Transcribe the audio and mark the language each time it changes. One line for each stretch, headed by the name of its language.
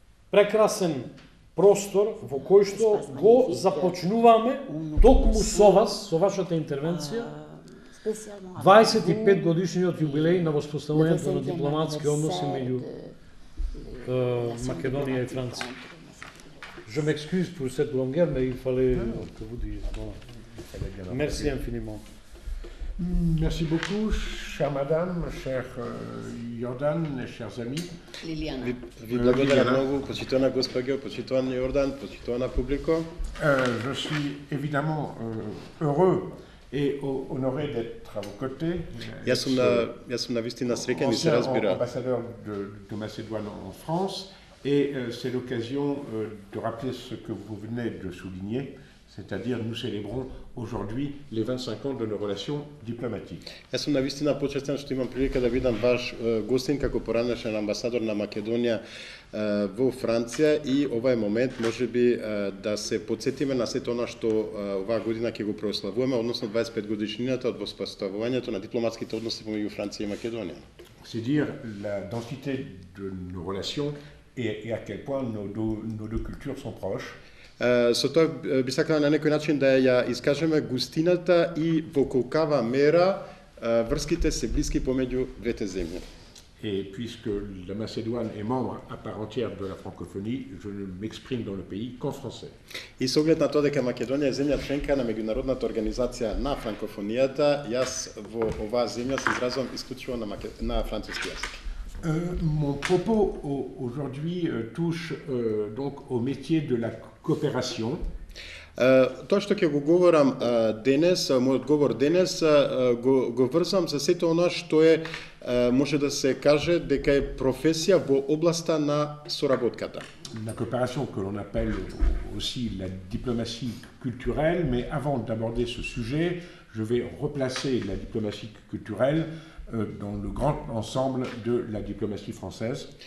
Macedonian: прекрасен простор во кој што го започнуваме токму со вас, со вашата интервенција, 25 годишниот јубилеј на воспоставувањето на дипломатски односи меѓу Македонија и Франција.
French: Je m'excuse pour cette longueur, mais il fallait que vous disiez. Voilà. Merci infiniment. Merci beaucoup, chère madame, cher Jordan, chers amis. Liliana.
Macedonian: Ви благодарам многу, почитувана госпоѓо, почитуван Јордан, почитувана публико.
French: Je suis évidemment heureux et honoré d'être à vos côtés.
Macedonian: Јас сум навистина среќен и се разбира.
French: Ambassadeur de Macédoine en France, et c'est l'occasion de rappeler ce que vous venez de souligner, c'est-à-dire nous célébrons aujourd'hui les 25 ans de nos relations diplomatiques.
Macedonian: Јас сум навистина почестен што имам прилика да бидам ваш гостин како поранешен амбасадор на Македонија во Франција и ова е момент можеби да се потсетиме на сето она што оваа година ќе го прославуваме, односно 25 годишнината од воспоставувањето на дипломатските односи помеѓу Франција и Македонија.
French: C'est dire la densité de nos relations et à quel point nos deux cultures sont proches.
Macedonian: Со тоа би сакала на некој начин да ја искажеме густината и во колкава мера врските се блиски помеѓу двете земји.
French: Et puisque la Macédoine est membre à part entière de la francophonie, je ne m'exprime dans le pays qu'en français.
Macedonian: И со оглед на тоа дека Македонија е земја членка на меѓународната организација на франкофонијата, јас во оваа земја се изразувам исклучиво на француски јазик.
French: Mon propos aujourd'hui touche donc au métier de la coopération.
Macedonian: Тоа што ќе го говорам денес, мојот говор денес, го врзам за сето она што е, може да се каже дека е професија во областа на соработката.
French: La coopération que l'on appelle aussi la diplomatie culturelle, mais avant d'aborder ce sujet, je vais replacer la diplomatie culturelle dans le grand ensemble de la diplomatie française.